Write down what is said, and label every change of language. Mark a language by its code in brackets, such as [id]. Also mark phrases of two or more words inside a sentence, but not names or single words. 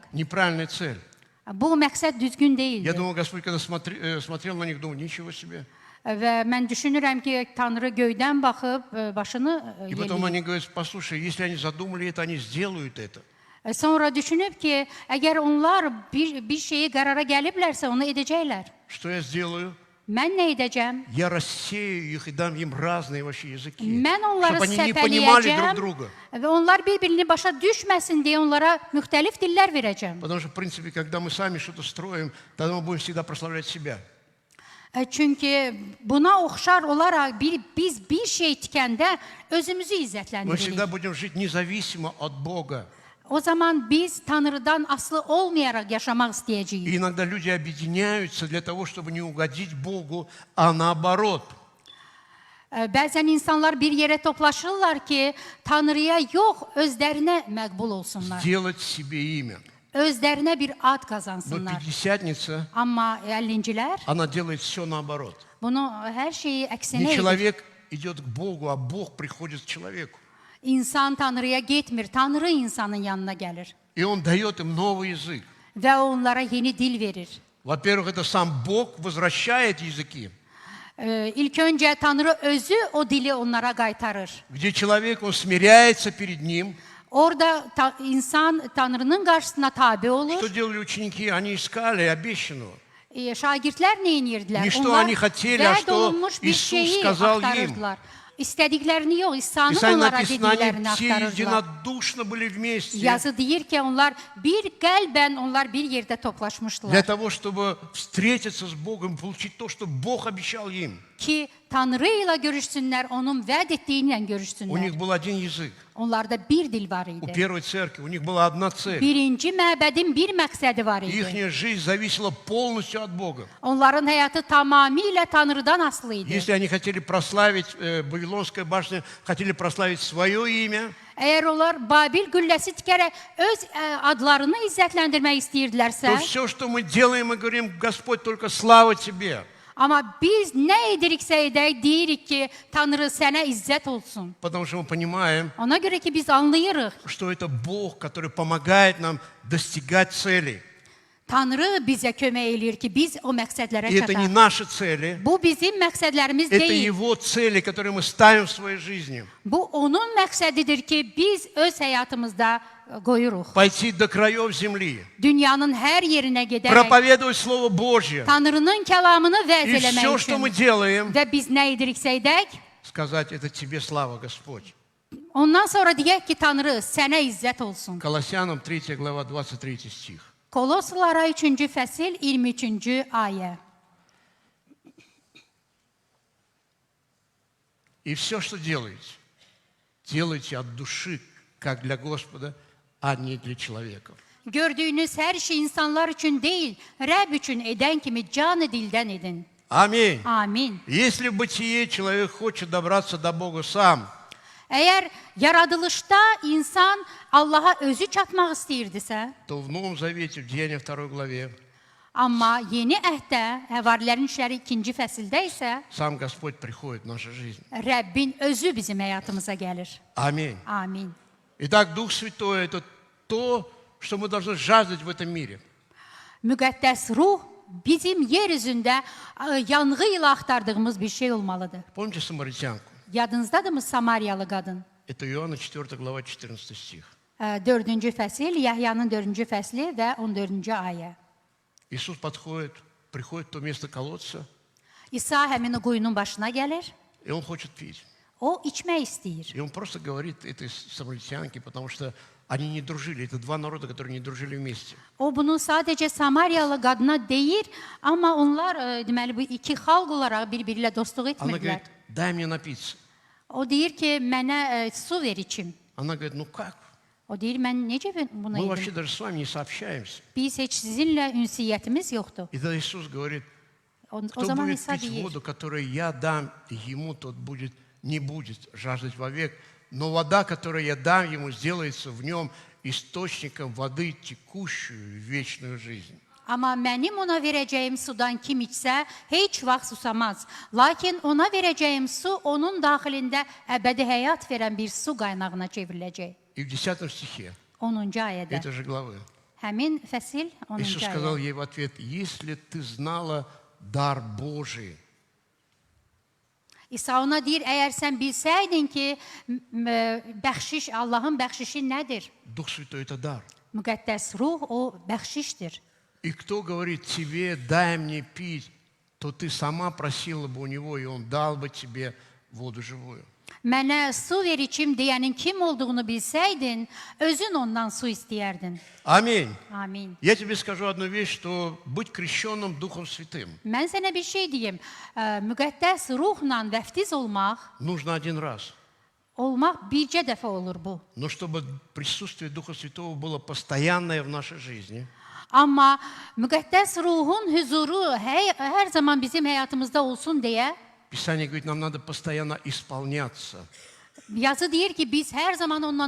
[ru] Неправильная цель. [az] Bu məqsəd düzgün [ru] Я [az] deyildir. [ru] думал, Господь, когда смотрел на них, думал, ничего себе. [az] Və mən düşünürəm ki, Tanrı göydən baxıb başını [ru] И потом [az] yelləyib. [ru] они говорят, послушай, если они задумали это, они сделают это. [az] Sonra düşünüb ki, əgər onlar bir şeyi qərara gəliblərsə, onu edəcəklər. [ru] Что я сделаю? [az] Mən nə edəcəm? [ru] Я рассею их и дам им разные вообще языки, [az] Mən onları [ru] чтобы они не понимали друг [az] səpələyəcəm [ru] друга. [az] və onlar bir-birini başa düşməsin deyə onlara müxtəlif dillər verəcəm. [ru] Потому что, в принципе, когда мы сами что-то строим, тогда мы будем всегда прославлять себя. [az] Çünki buna oxşar olaraq biz bir şey tikəndə özümüzü [ru] Мы [az] izzətləndiririk. [ru] всегда будем жить независимо от Бога. [az] O zaman biz Tanrıdan aslı olmayaraq yaşamaq istəyəcəyik. [ru] И иногда люди объединяются для того, чтобы не угодить Богу, а наоборот. [az] Bəzən insanlar bir yerə toplaşırlar ki, Tanrıya yox, özlərinə məqbul olsunlar. [ru] Сделать себе имя. [az] Özlərinə bir ad [ru] Но [az] qazansınlar. [ru] Пятидесятница, [az] Amma 50-cilər [ru] она делает все наоборот. [az] bunu hər şeyi əksinə [ru] Не [az] edir. [ru] человек идет к Богу, а Бог приходит к человеку. [az] İnsan Tanrıya getmir, Tanrı insanın yanına gəlir [ru] И Он дает им новый язык. [az] və onlara yeni dil verir. [ru] Во-первых, это сам Бог возвращает языки, [az] İlk öncə Tanrı özü o dili onlara qaytarır. [ru] где человек, он смиряется перед Ним. [az] Orada insan Tanrının qarşısına tabe olur. [ru] Что делали ученики? Они искали обещанного. [az] Şagirdlər nə edirdilər? [ru] Не что [az] Onlar [ru] они хотели, а [az] vəd [ru] что [az] olunmuş bir [ru] Иисус [az] şeyi [ru] сказал им. [az] axtarırdılar. İstədiklərini yox, İsa'nın [ru] Писание [az] onlara [ru] написано, [az] dediklərini [ru] они все [az] axtarırdılar. [ru] единодушно были вместе [az] Yazı deyir ki, onlar bir qəlbən onlar bir yerdə [ru] для [az] toplaşmışdılar [ru] того, чтобы vстретиться с Богом, получить то, что Бог обещал им. [az] ki Tanrı ilə görüşsünlər, onun vəd etdiyi ilə [ru] У [az] görüşsünlər. [ru] них был один язык. [az] Onlarda bir dil var [ru] У [az] idi. [ru] первой церкви у них была одна цель. [az] Birinci məbədin bir məqsədi var idi. [ru] Их жизнь зависела полностью от Бога. [az] Onların həyatı tamamilə Tanrıdan asılı idi. [ru] Если они хотели прославить, Вавилонская башня, хотели прославить свое имя, [az] Əgər onlar Babil qülləsi tikərək öz adlarını izzətləndirmək istəyirdilərsə, [ru] то все, что мы делаем, мы говорим, Господь, только слава Тебе. [az] amma biz nə ediriksə edək, deyirik ki, Tanrı sənə izzət olsun. [ru] Потому что мы понимаем, [az] Ona görə ki, biz anlayırıq. [ru] что это Бог, который помогает нам достигать целей. [az] Tanrı bizə kömək eləyir ki, biz o məqsədlərə [ru] И это не [az] çataq. [ru] наши цели, [az] Bu bizim məqsədlərimiz [ru] это [az] deyil. [ru] Его цели, которые мы ставим в своей жизни. [az] Bu onun məqsədidir ki, biz öz həyatımızda qoyuruq. [ru] Пойти до краев земли, [az] Dünyanın hər yerinə gedərək [ru] проповедовать Слово Божье. [az] Tanrının kəlamını vəz [ru] И [az] eləmək [ru] все, что мы [az] üçün. [ru] делаем, [az] Və biz nə ediriksə edək, [ru] сказать, это Тебе слава, Господь. [az] ondan sonra deyək ki, Tanrı sənə izzət olsun. [ru] Колоссянам 3 глава 23 стих. [az] Koloslara 3-cü fəsil 23-cü ayə. [ru] И все, что делаете, делайте от души, как для Господа, а не для человека. [az] Gördüyünüz hər şey insanlar üçün deyil, Rəbb üçün edən kimi canı dildən edin. [ru] Аминь. [az] Amin. [ru] Если в бытие человек хочет добраться до Бога сам, [az] Əgər yaradılışda insan Allaha özü çatmaq istəyirdisə, [ru] то в Новом Завете, в Деяниях 2 главе, [az] amma yeni əhdə, Həvarilərin işləri 2-ci fəsildə isə [ru] сам Господь приходит в нашу жизнь. [az] Rəbbin özü bizim həyatımıza gəlir. [ru] Аминь. [az] Amin. [ru] Итак, Дух Святой – это то, что мы должны жаждать в этом мире. [az] Müqəddəs ruh bizim yer üzündə yanğı ilə axtardığımız bir şey olmalıdır. [ru] Помните самаритянку? [az] Yadınızdadırmı Samariyalı qadın? [ru] Это Иоанна 4 глава 14 стих. [az] 4-cü fəsil, Yahyanın 4-cü fəsli və 14-cü ayə. [ru] Иисус подходит приходит в то место колодца, [az] İsa həmin o quyunun başına gəlir. [ru] и он хочет пить. [az] O içmək istəyir. [ru] И он просто говорит этой самаритянке, потому что они не дружили. Это два народа, которые не дружили вместе. [az] O bunu sadəcə Samariyalı qadına deyir, amma onlar deməli bu iki xalq olaraq bir-biri ilə dostluq [ru] Она [az] etmirdilər. [ru] говорит, дай мне напиться. [az] O deyir ki, mənə su ver içim. [ru] Она говорит, ну как? [az] O deyir, mən necə buna [ru] Мы вообще [az] edim? [ru] даже с вами не сообщаемся. [az] Biz heç sizinlə ünsiyyətimiz yoxdur. [ru] И тогда Иисус говорит, [az] O [ru] кто [az] zaman [ru] будет [az] İsa [ru] пить [az] deyir, [ru] воду, которую я дам ему, тот не будет жаждать вовек. Но вода, которую я дам ему, сделается в нем источником воды, текущую в вечную жизнь. [az] amma mənim ona verəcəyim sudan kim içsə, heç vaxt susamaz. Lakin ona verəcəyim su onun daxilində əbədi həyat verən bir su qaynağına çevriləcək. [ru] И в 10 стихе [az] 10-cu ayədə. [ru] этой же главы [az] Həmin fəsil [ru] Иисус [az] 10-cu [ru] сказал [az] ayə. [ru] ей в ответ, если ты знала дар Божий, [az] İsa ona deyir, əgər sən bilsəydin ki, bəxşiş, Allahın bəxşişi nədir? [ru] Дух Святой – это дар. [az] Müqəddəs ruh o bəxşişdir. [ru] И кто говорит тебе, дай мне пить, то ты сама просила бы у него, и он дал бы тебе воду живую. [az] Mənə su ver içim deyənin kim olduğunu bilsəydin, özün ondan su istəyərdin. [ru] Аминь. [az] Amin. [ru] Я тебе скажу одну вещь, что быть крещенным Духом Святым [az] Mən sənə bir şey deyim. Müqəddəs ruhla vəftiz olmaq [ru] нужно один раз. [az] bircə dəfə olur bu. [ru] Но чтобы присутствие Духа Святого было постоянное в нашей жизни, [az] Amma müqəddəs ruhun huzuru hər zaman bizim həyatımızda olsun deyə [ru] Писание говорит, нам надо постоянно исполняться [az] yazı deyir ki, biz hər zaman ondan